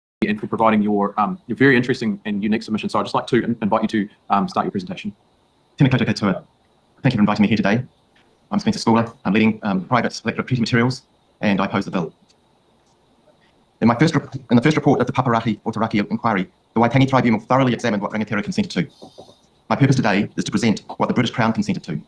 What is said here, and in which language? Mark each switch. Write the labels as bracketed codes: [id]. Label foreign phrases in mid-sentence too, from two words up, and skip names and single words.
[en] and for providing your very interesting and unique submission. So I'd just like to invite you to start your presentation. [mi] Tēnā koutou katoa. [en] Thank you for inviting me here today. I'm Spencer Scouler. I'm leading private electorate treaty materials, and I oppose the bill. In the first report of the Paparati or Taraki inquiry, the Waitangi Tribunal thoroughly examined what Rangatira consented to. My purpose today is to present what the British Crown consented to.